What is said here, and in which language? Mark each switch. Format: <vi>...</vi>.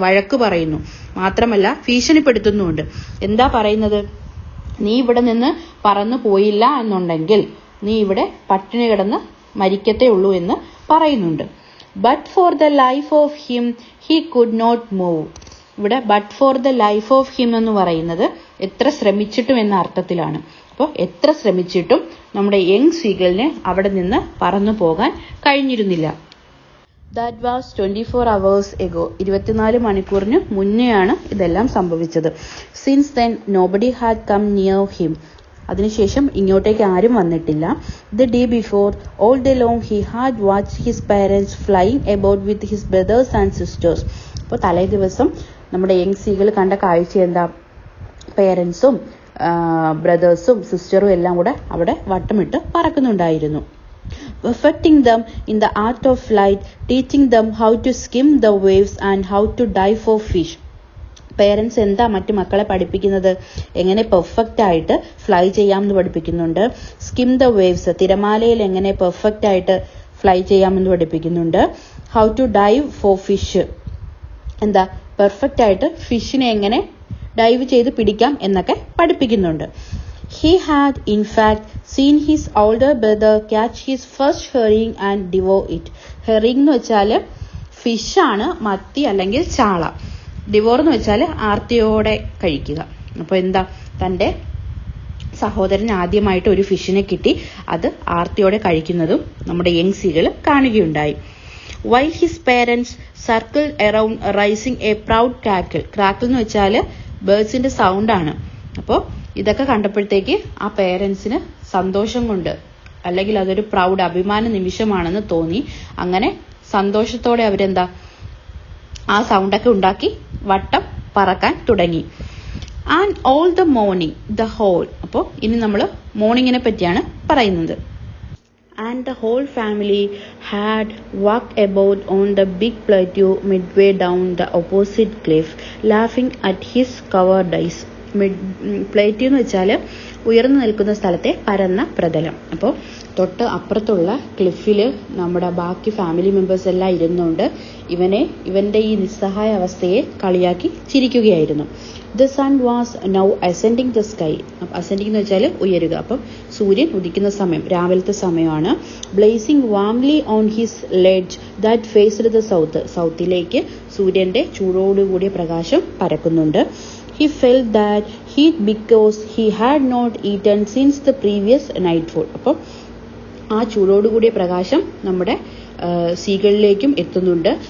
<ml>വഴക്ക് പറയുന്നു, മാത്രമല്ല ഭീഷണിപ്പെടുത്തുന്നുമുണ്ട്. എന്താ പറയുന്നത്? നീ ഇവിടെ നിന്ന് പറന്നു പോയില്ല എന്നുണ്ടെങ്കിൽ നീ ഇവിടെ പട്ടിണി കിടന്ന് മരിക്കത്തേ ഉള്ളൂ എന്ന് പറയുന്നുണ്ട്.</ml> <en>But for the life of him he could not move.</en> <ml>ഇവിടെ</ml> <en>but for the life of him</en> <ml>എന്ന് പറയുന്നത് എത്ര ശ്രമിച്ചിട്ടും എന്ന അർത്ഥത്തിലാണ്. അപ്പോൾ എത്ര ശ്രമിച്ചിട്ടും നമ്മുടെ യങ് സീഗലിന് അവിടെ നിന്ന് പറന്നു പോകാൻ കഴിഞ്ഞിരുന്നില്ല.</ml> <en>That was 24 hours ago.</en> <ml>24 മണിക്കൂറിന് മുന്നെയാണ് ഇതെല്ലാം സംഭവിച്ചത്.</ml> <en>Since then nobody had come near him.</en> <ml>അതിനുശേഷം ഇങ്ങോട്ടേക്ക് ആരും വന്നിട്ടില്ല.</ml> <en>The day before all day long he had watched his parents flying about with his brothers and sisters.</en> <ml>അപ്പോൾ തലേ ദിവസം നമ്മുടെ യങ് സീകൾ കണ്ട കാഴ്ച എന്താ? പേരൻസും ബ്രദേഴ്സും സിസ്റ്ററും എല്ലാം കൂടെ അവിടെ വട്ടമിട്ട് പറക്കുന്നുണ്ടായിരുന്നു.</ml> <en>Perfecting them in the art of flight, teaching them how to skim the waves and how to dive for fish.</en> <ml>Parents എന്താ മറ്റു മക്കളെ പഠിപ്പിക്കുന്നത്? എങ്ങനെ പെർഫെക്റ്റ് ആയിട്ട് ഫ്ലൈ ചെയ്യാമെന്ന് പഠിപ്പിക്കുന്നുണ്ട്.</ml> <en>skim the waves,</en> <ml>തിരമാലയിൽ എങ്ങനെ പെർഫെക്റ്റ് ആയിട്ട് ഫ്ലൈ ചെയ്യാമെന്ന് പഠിപ്പിക്കുന്നുണ്ട്.</ml> <en>how to dive for fish,</en> <ml>എന്താ പെർഫെക്റ്റ് ആയിട്ട് ഫിഷിനെ എങ്ങനെ ഡൈവ് ചെയ്ത് പിടിക്കാം എന്നൊക്കെ പഠിപ്പിക്കുന്നുണ്ട്.</ml> <en>He had in fact seen his older brother catch his first herring and devour it.</en> <ml>Herring എന്ന് വെച്ചാൽ ഫിഷാണ്, മത്തി അല്ലെങ്കിൽ ചാള. ഡിവോർ എന്ന് വെച്ചാൽ ആർത്തിയോടെ കഴിക്കുക. അപ്പോൾ എന്താ, തൻ്റെ സഹോദരൻ ആദ്യമായിട്ട് ഒരു ഫിഷിനെ കിട്ടി, അത് ആർത്തിയോടെ കഴിക്കുന്നതും നമ്മുടെ യങ് സീകൾ കാണുകയുണ്ടായി.</ml> <en>While his parents circled around raising a proud crackle.</en> <ml>Crackle എന്ന് വെച്ചാൽ ബേർഡ്സിന്റെ സൗണ്ടാണ്. അപ്പോൾ ഇതൊക്കെ കണ്ടപ്പോഴത്തേക്ക് ആ പേരൻസിന് സന്തോഷം കൊണ്ട്, അല്ലെങ്കിൽ അതൊരു പ്രൗഡ് അഭിമാന നിമിഷമാണെന്ന് തോന്നി. അങ്ങനെ സന്തോഷത്തോടെ അവരെന്താ ആ സൗണ്ടൊക്കെ ഉണ്ടാക്കി വട്ടം പറക്കാൻ തുടങ്ങി.</ml> <en>And all the morning the whole.</en> <ml>അപ്പോൾ ഇനി നമ്മൾ മോർണിംഗിനെ പറ്റിയാണ് പറയുന്നത്.</ml> <en>And the whole family had walked about on the big plateau midway down the opposite cliff, laughing at his cowardice.</en> <ml>Plateau എന്ന് വെച്ചാൽ ഉയർന്നു നിൽക്കുന്ന സ്ഥലത്തെ പരന്ന പ്രതലം. അപ്പോൾ തൊട്ട് അപ്പുറത്തുള്ള ക്ലിഫിൽ നമ്മുടെ ബാക്കി ഫാമിലി മെമ്പേഴ്സ് എല്ലാം ഇരുന്നുകൊണ്ട് ഇവന്റെ ഈ നിസ്സഹായ അവസ്ഥയെ കളിയാക്കി ചിരിക്കുകയായിരുന്നു.</ml> <en>The sun was now ascending the sky. Ascending</en> <ml>എന്ന് വെച്ചാൽ ഉയരുക. അപ്പം സൂര്യൻ ഉദിക്കുന്ന സമയം, രാവിലത്തെ സമയമാണ്.</ml> <en>Blazing warmly on his ledge that faced the south.</en> <ml>സൗത്തിലേക്ക് സൂര്യന്റെ ചൂടോടുകൂടിയ പ്രകാശം പരക്കുന്നുണ്ട്.</ml> <en>He felt that heat because he had not eaten since the previous nightfall.</en> <ml>അപ്പോൾ ആ ചൂടോടുകൂടിയ പ്രകാശം നമ്മുടെ സീകളിലേക്കും എത്തുന്നുണ്ട്.</ml>